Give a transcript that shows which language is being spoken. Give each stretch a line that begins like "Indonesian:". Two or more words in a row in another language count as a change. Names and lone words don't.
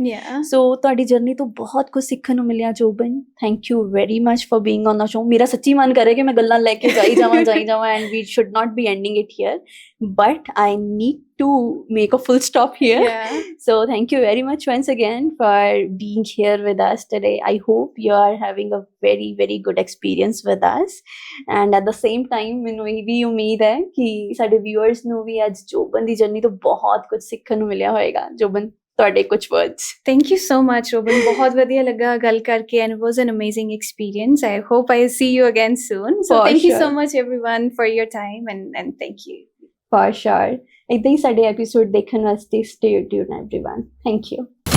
Punjabi: ਸੋ ਤੁਹਾਡੀ ਜਰਨੀ ਤੋਂ ਬਹੁਤ ਕੁਝ ਸਿੱਖਣ ਨੂੰ ਮਿਲਿਆ ਜੋਬਨ।
English: thank you very much for being on the show.
Punjabi: ਮੇਰਾ ਸੱਚੀ ਮਨ ਕਰੇ ਕਿ ਮੈਂ ਗੱਲਾਂ ਲੈ ਕੇ ਜਾਈ ਜਾਵਾਂ
English: and we should not be ending it here, but I need to make a full stop here. So thank you very much once again for being here with us today. I hope you are having a very very good experience with us, and at the same time
Punjabi: ਮੈਨੂੰ ਇਹ ਵੀ ਉਮੀਦ ਹੈ ਕਿ ਸਾਡੇ viewers ਨੂੰ ਵੀ ਅੱਜ ਜੋਬਨ ਦੀ ਜਰਨੀ ਤੋਂ ਬਹੁਤ ਕੁਝ ਸਿੱਖਣ ਨੂੰ ਮਿਲਿਆ ਹੋਏਗਾ।
English: ਜੋਬਨ,
Punjabi: ਤੁਹਾਡੇ ਕੁਝ
English: words? Thank you so much, Robin.
Punjabi: ਬਹੁਤ ਵਧੀਆ ਲੱਗਾ ਗੱਲ ਕਰਕੇ,
English: and it was an amazing experience. I hope I see you again soon. So thank you so much everyone for your time, and thank you. For sure.
Punjabi: ਇੱਦਾਂ ਹੀ ਸਾਡੇ ਐਪੀਸੋਡ ਦੇਖਣ ਵਾਸਤੇ
English: stay tuned everyone. Thank you.